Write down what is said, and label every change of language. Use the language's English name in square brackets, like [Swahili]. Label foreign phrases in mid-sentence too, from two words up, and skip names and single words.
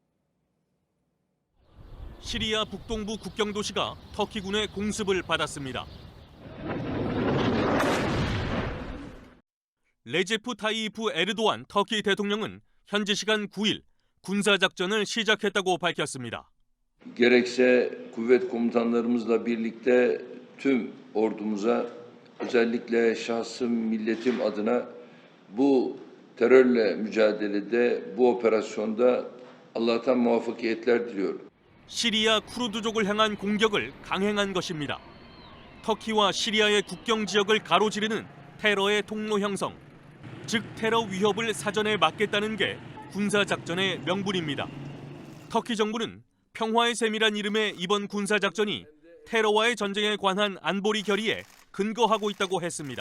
[Korean] 시리아 북동부 국경 도시가 터키군의 공습을 받았습니다. 레제프 타이이프 에르도안 터키 대통령은 현지 시간 9일 군사작전을 시작했다고 밝혔습니다. [Turkish] Gerekse kuvvet komutanlarımızla birlikte tüm ordumuza özellikle şahsım milletim adına bu terörle mücadelede bu operasyonda Allah'tan muvaffakiyetler diliyorum. [Korean] 시리아 쿠르드족을 향한 공격을 강행한 것입니다. 터키와 시리아의 국경 지역을 가로지르는 테러의 통로 형성, 즉 테러 위협을 사전에 막겠다는 게 군사작전의 명분입니다. 터키 정부는 평화의 셈이란 이름의 이번 군사작전이 테러와의 전쟁에 관한 안보리 결의에 근거하고 있다고 했습니다.